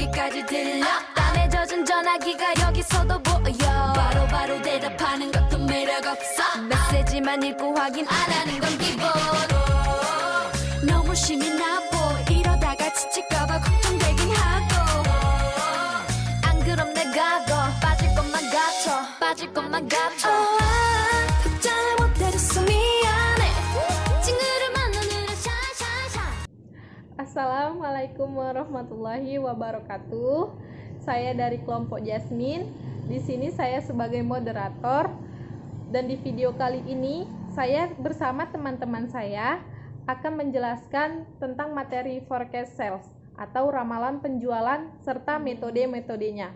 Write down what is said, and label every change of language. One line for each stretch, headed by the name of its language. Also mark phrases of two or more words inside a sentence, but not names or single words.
Korean: 어디까지 들려 땀에 젖은 전화기가 여기서도 보여 바로바로 대답하는 것도 매력 없어 메시지만 읽고 확인 안 하는 건 기본 너무 심이 나보 이러다가 지칠까봐 걱정되긴 하고 안 그럼 내가 더 빠질 것만 같아 답장을 못해줘서 미안해 친구를 만나느라 샤샤샤.
Arabic: السلام عليكم ورحمة الله وبركاته.
Indonesian: Saya dari kelompok Jasmine. Di sini saya sebagai moderator. Dan di video kali ini saya bersama teman-teman saya akan menjelaskan tentang materi
English: forecast sales
Indonesian: atau ramalan penjualan serta metode-metodenya.